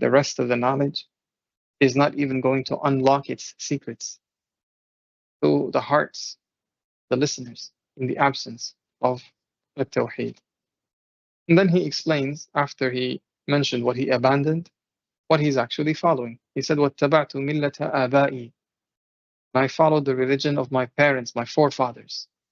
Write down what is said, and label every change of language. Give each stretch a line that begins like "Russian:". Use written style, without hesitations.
English: The rest of the knowledge is not even going to unlock its secrets to the hearts, the listeners, in the absence of a tawheed. And then he explains, after he mentioned what he abandoned, what he's actually following. He said,
Arabic: وَاتَّبَعْتُ مِلَّةَ آبَائِي.
English: I followed the religion of my parents, my forefathers.